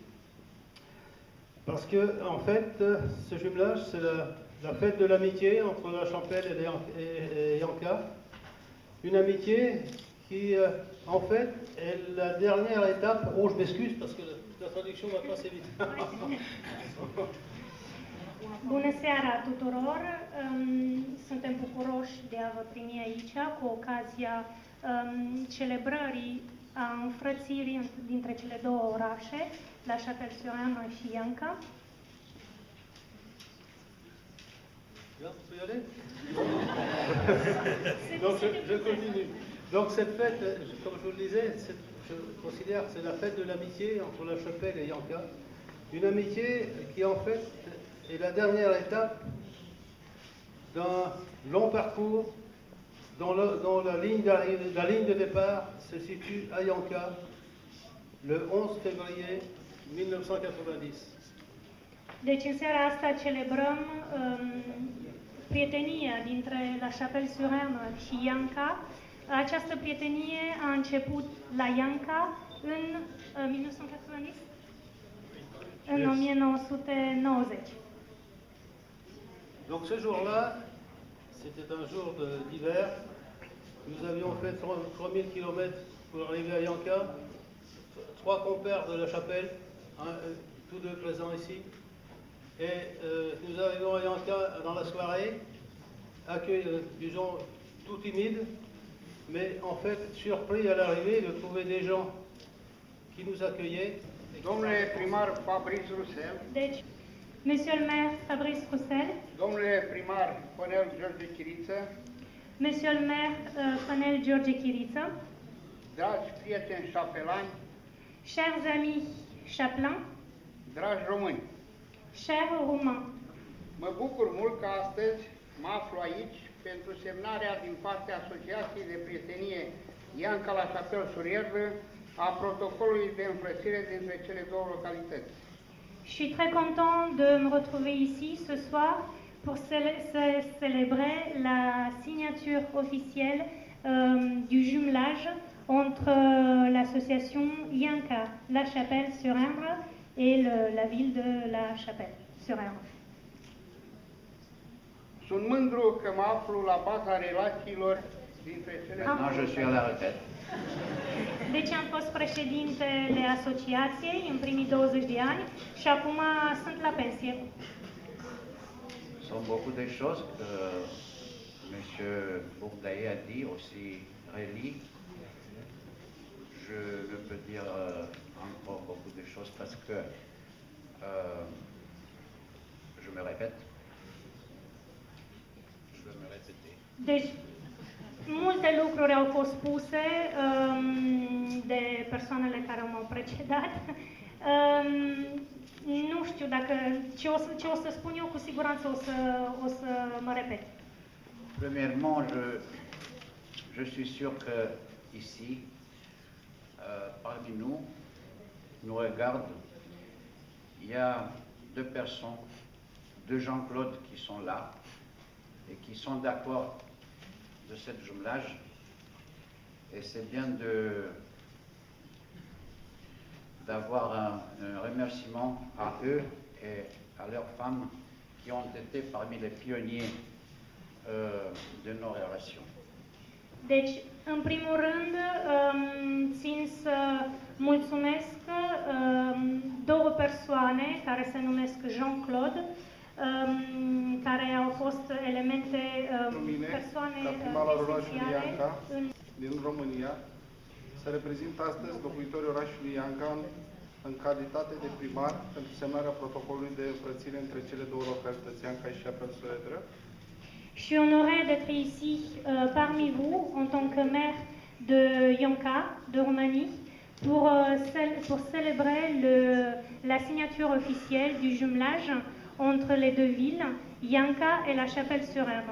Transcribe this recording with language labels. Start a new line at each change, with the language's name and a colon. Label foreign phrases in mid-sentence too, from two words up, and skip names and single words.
French: Parce que, en fait, ce jumelage, c'est la fête de l'amitié entre La Chapelle et Yanka. Une amitié qui, en fait, est la dernière étape. Oh, je m'excuse parce que la traduction va passer vite.
Romanian: Bună seara tuturor! Suntem bucuroși de a vă primi aici cu ocazia celebrării a înfrățirii dintre cele două orașe, La Chapelle-sur-Erne și Yanka.
French: Donc je continue. Donc cette fête, comme je vous le disais, je considère que c'est la fête de l'amitié entre La Chapelle et Yanka. Une amitié qui en fait est la dernière étape d'un long parcours dont la ligne de départ se situe à Yanka le 11 février 1990.
Romanian: Deci în seara asta celebrăm prietenia dintre La Chapelle-sur-Erne și Yanka. Această prietenie a început la Yanka în 1990? În 1990.
French: Donc ce jour-là, c'était un jour d'hiver. Nous avions fait 3000 km pour arriver à Yanka. 3 compères de La Chapelle, tous deux présents ici. Et nous arrivons à Yanka dans la soirée, accueil, disons, tout timide, mais en fait surpris à l'arrivée de trouver des gens qui nous accueillaient.
Romanian: Domnule primar Fabrice Roussel. Deci,
French: Monsieur le maire Fabrice Roussel.
Romanian: Domnule primar Fănel George Chiriță.
French: Monsieur le maire Fănel George Chiriță.
Romanian: Dragi prieteni șapelani.
French: Chers amis chapelains.
Romanian: Dragi români.
French: Chers roumains.
Romanian: Mă bucur mult că astăzi mă aflu aici pentru semnarea din partea Asociației de Prietenie Yanka La Chapelle-sur-Erne a protocolului de înfrățire dintre cele două localități.
French: Je suis très content de me retrouver ici ce soir pour célébrer la signature officielle du jumelage entre l'association Yanka La Chapelle-sur-Erne et la ville de La Chapelle-sur-Erne.
Romanian: Sunt mândru că mă aflu la baza relațiilor dintre cele două.
French: Non, je suis à la retraite.
Romanian: Deci am fost președintele asociației în primii 20 de ani și acum sunt la pensie.
French: Sont beaucoup de choses que M. Bourdaillet a dit, aussi Réli. Je ne peux dire encore beaucoup de choses parce que je me répète. Je vais me répéter.
Romanian: Deci, Multe lucruri au fost spuse de persoanele care m-au precedat. Nu știu dacă ce o să spun eu, cu siguranță o să mă repet.
French: Premièrement, je suis sûr que ici, parmi nous regardent, il y a deux personnes, deux Jean-Claude qui sont là et qui sont d'accord de ce jumelage. Et c'est bien d'avoir un remerciement à eux et à leurs femmes qui ont été parmi les pionniers de nos relations.
Romanian: Deci, în primul rând, țin să mulțumesc două persoane care se numesc Jean-Claude, care au fost elemente, persoane esențiale din România, să reprezint astăzi locuitorii orașului Ianca în calitate de primar pentru semnarea protocolului de înfrățire între cele două localități, Ianca și Chapelle-sur-Edre.
French: Je suis honorée d'être ici parmi vous en tant que maire de Ianca, de Roumanie, pour célébrer la signature officielle du jumelage entre les deux villes, Ianca et la Chapelle-sur-Erdre.